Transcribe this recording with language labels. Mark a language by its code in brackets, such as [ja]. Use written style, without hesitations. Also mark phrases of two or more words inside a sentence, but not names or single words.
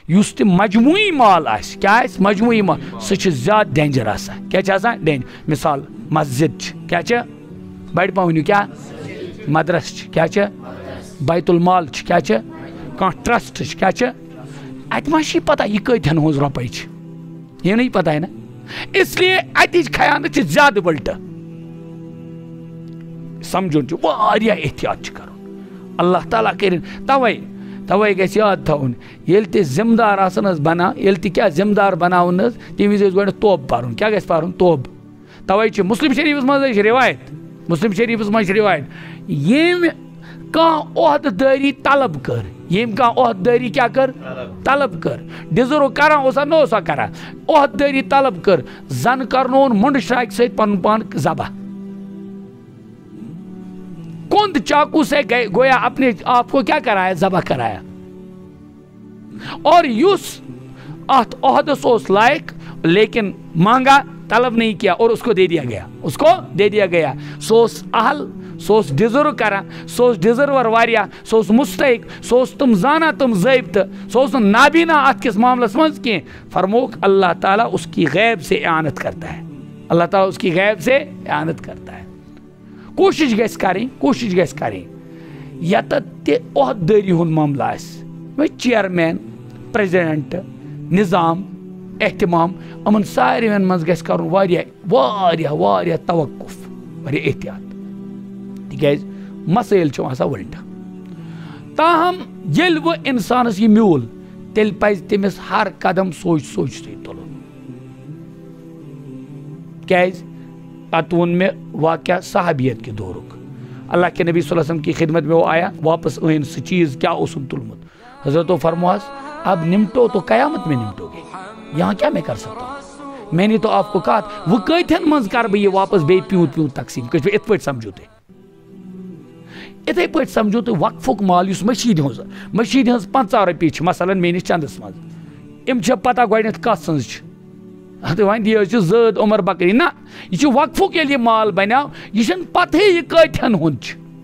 [ks] یُس تہِ مجموعی مال آسہِ کیٛاہ آسہِ مجموعی مال سُہ چھُ زیادٕ ڈینجر آسان کیٛاہ چھُ آسان ڈینجر مثال مسجد چھِ کیٛاہ چھِ بڑِ پہم ؤنِو کیٛاہ مدرس چھِ کیٛاہ چھِ بیت المال چھِ کیٛاہ چھِ کانٛہہ ٹرسٹ چھِ کیٛاہ چھِ اَتہِ ما چھِ پتہ یہِ کۭتہن ہٕنٛز رۄپے چھِ [ur] یہ نہیں پتہ ہے نا اس لیے [ks] اتِچ خیانت چھِ زیادٕ وٕلٹہٕ سمجھُن چھُ واریاہ احتیاط چھُ کرُن اللہ تعالیٰ کٔرِنۍ توے گژھِ یاد تھاوُن ییٚلہِ تہِ ذمہٕ دار آسان حظ بنان ییٚلہِ تہِ کیٛاہ ذمہٕ دار بناوُن حظ تَمہِ وِزِ ٲسۍ گۄڈٕ توبہٕ پرُن کیٛاہ گژھِ پرُن توبہٕ توے چھِ مسلم شریٖفس منٛز چھِ رِوایت مسلم شریٖفس منٛز چھِ رِوایت ییٚمۍ کانٛہہ عہدٕ دٲری طلب کٔر ییٚمۍ کانٛہہ عہدٕ دٲری کیٛاہ کٔر طلب کٔر ڈِزٔرو کران اوسا نہ اوسا کران عہدٕ دٲری طلب کٔر زن کرنووُن مُنڈٕشراکہِ سۭتۍ پنُن پان ذبح [ur] کُند چاقو سے گویا اپنے آپ کو کیا کرایا ذبح کرایا اور [ks] یُس ات عہدس اوس لائق [ur] لیکن مانگا طلب نہیں کیا اور اس کو دے دیا گیا سو [ks] اوس اہل سو اوس ڈِزٔرو کران سو اوس ڈِزٔرور واریاہ سو اوس مستحق سو اوس تم زانان تم ضٲبطہٕ سو اوس نہٕ نابینا ات کس معاملس منٛز کینٛہہ فرموک [ur] اللہ تعالیٰ اس کی غیب سے اعانت کرتا ہے اللہ تعالیٰ اس کی غیب سے اعانت کرتا ہے [ks] کوشش گژھِ کرٕنۍ یتتھ تہِ عہدٕ دٲری ہُنٛد معاملہٕ آسہِ وۄنۍ [en] chairman president [ks] نظام احتمام یِمن ساروین منٛز گژھِ کرُن واریاہ توقف واریاہ احتیاط تِکیٛازِ مسٲیل چھِ آسان وٕلٹہٕ تاہم ییٚلہِ وۄنۍ انسانس یہِ میوٗل تیٚلہِ پزِ تٔمِس ہر قدم سوچتھٕے تُلُن کیٛازِ پتہٕ ووٚن مےٚ واقعہ صحابیت کے دورُک [ur] اللہ کے نبی صلی اللہ علیہ وسلم کی خدمت میں وہ آیا واپس [ks] أنۍ سُہ چیٖز کیٛاہ اوسُن تُلمُت حضرتو فرموہس [ur] اب نمٹو تو قیامت میں نمٹو گے یہاں کیا میں کر سکتا ہوں میں نے تو آپ کو کہا [ks] وہ کۭتہن منٛز کر بہٕ یہِ واپس بیٚیہِ پیوٗنٛت تقسیٖم کٔژِ یِتھ پٲٹھۍ سمجھو تُہۍ یِتھٕے پٲٹھۍ سمجھو تُہۍ وقفُک مال یُس مٔشیٖد ہٕنٛز 50 رۄپیہِ چھِ مثلاً میٲنِس چندس منٛز یِم چھےٚ پتہ گۄڈٕنٮ۪تھ کتھ سٕنٛز چھِ وۄنۍ یہِ حظ چھِ زٲد عمر بکری نہ یہِ چھُ وقفُک ییٚلہِ یہِ مال بنیو یہِ چھنہٕ پتہٕے یہِ کۭتہن ہُنٛد چھُ